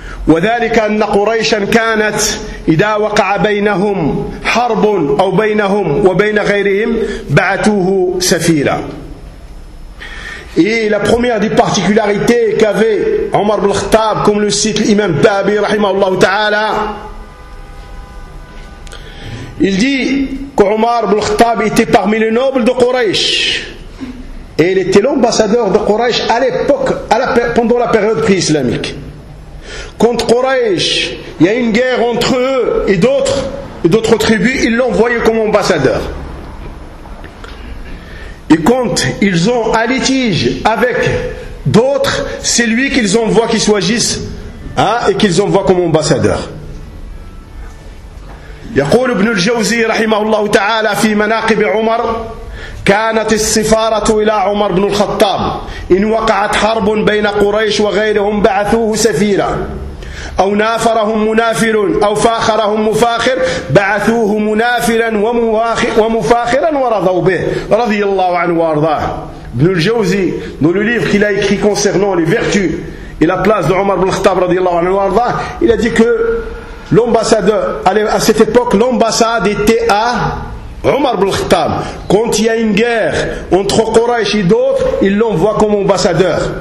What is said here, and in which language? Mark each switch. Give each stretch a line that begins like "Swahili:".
Arabic: وذلك أن قريشا كانت إذا وقع بينهم حرب أو بينهم وبين غيرهم بعثوه سفيرا.
French: Et la première des particularités qu'avait Omar ibn Khattab, comme le cite l'imam Babi, rahimahullah ta'ala, il dit qu'Omar ibn Khattab était parmi les nobles de Quraysh. Et il était l'ambassadeur de Quraysh à l'époque, pendant la période pré-islamique. Contre Quraysh, il y a une guerre entre eux et d'autres tribus, ils l'ont envoyé comme ambassadeur. Et quand ils ont un litige avec d'autres, c'est lui qu'ils envoient qu'il s'agisse, et qu'ils envoient comme ambassadeur.
Arabic: يقول ابن الجوزي رحمه الله تعالى في مناقب عمر كانت السفارة إلى عمر بن الخطاب إن وقعت حرب بين قريش وغيرهم بعثوه سفيرا أو نافرهم منافر أو فاخرهم مفاخر بعثوه منافرا ومفاخرا ورضوا به رضي الله عنه وارضاه.
French: ابن الجوزي dans le livre qu'il a écrit concernant les vertus et la place de Omar ibn al-Khattab
Arabic: رضي الله عنه وارضاه,
French: il a dit que l'ambassadeur, à cette époque, l'ambassade était à Omar ibn al-Khattab. Quand il y a une guerre entre Quraysh et d'autres, ils l'envoient comme ambassadeur.